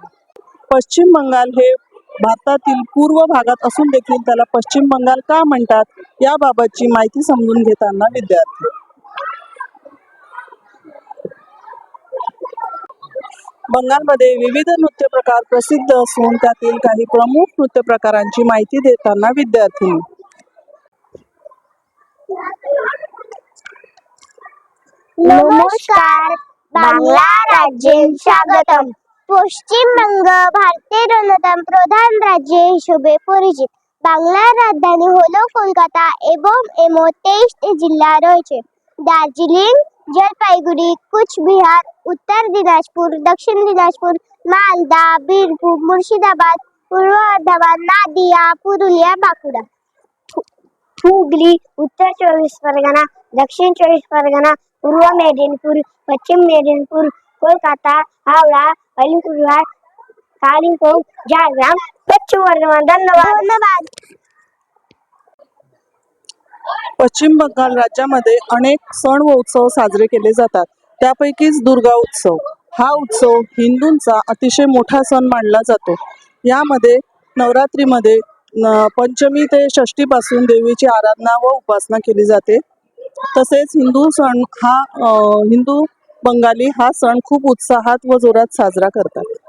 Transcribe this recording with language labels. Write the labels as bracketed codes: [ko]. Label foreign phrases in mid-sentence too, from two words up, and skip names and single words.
[mr] पश्चिम बंगाल हे भारतातील पूर्व भागात असून देखील त्याला पश्चिम बंगाल का म्हणतात याबाबतची माहिती समजून घेताना विद्यार्थी बंगालमध्ये विविध नृत्य प्रकार प्रसिद्ध असून त्यातील काही प्रमुख नृत्य प्रकारांची माहिती देताना विद्यार्थी नमस्कार. बांगला राज्य स्वागतम. [bn] পশ্চিমবঙ্গ ভারতের অন্যতম প্রধান রাজ্য হিসেবে পরিচিত। বাংলার রাজধানী হলো কলকাতা এবং এর মধ্যে 23টি জেলা রয়েছে। দার্জিলিং, জলপাইগুড়ি, কুচবিহার, উত্তর দিনাজপুর, দক্ষিণ দিনাজপুর, মালদা, বীরভূম, মুর্শিদাবাদ, পূর্ব বর্ধমান, নদিয়া, পুরুলিয়া, বাঁকুড়া, হুগলি, উত্তর 24 परगना, दक्षिण 24 परगना, पूर्व मेदिनीपुर, पश्चिम मेदिनीपुर, कोलकाता, हावड़ा, अलीपुरद्वार, कालिम्पोंग, झारग्राम, पश्चिम बर्धमान. [mr] धन्यवाद. पश्चिम बंगाल राज्यामध्ये अनेक सण व उत्सव साजरे केले जातात. त्यापैकीच दुर्गा उत्सव हा उत्सव हिंदूंचा अतिशय मोठा सण मानला जातो. यामध्ये नवरात्रीमध्ये पंचमी ते षष्टी पासून देवीची आराधना व उपासना केली जाते. तसेच हिंदू बंगाली हा सण खूप उत्साहात व जोरात साजरा करतात.